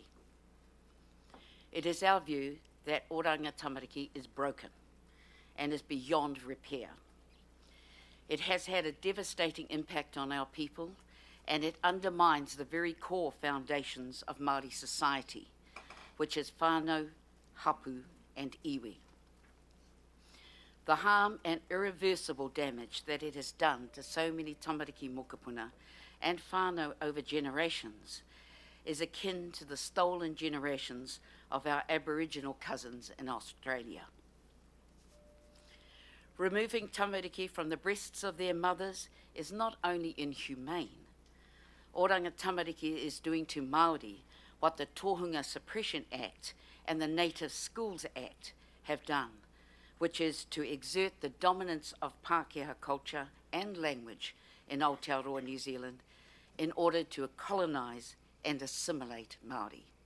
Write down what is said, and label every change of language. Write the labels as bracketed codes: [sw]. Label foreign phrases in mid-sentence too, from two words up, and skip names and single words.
[en] It is our view that Oranga Tamariki is broken and is beyond repair. It has had a devastating impact on our people, and it undermines the very core foundations of Māori society, which is [mi] whānau, hapu, [en] and iwi. The harm and irreversible damage that it has done to so many [mi] tamariki mokopuna [en] and whānau over generations is akin to the stolen generations of our Aboriginal cousins in Australia. Removing tamariki from the breasts of their mothers is not only inhumane. Oranga Tamariki is doing to Māori what the Tohunga Suppression Act and the Native Schools Act have done, which is to exert the dominance of Pākehā culture and language in Aotearoa, New Zealand, in order to colonise and assimilate Māori.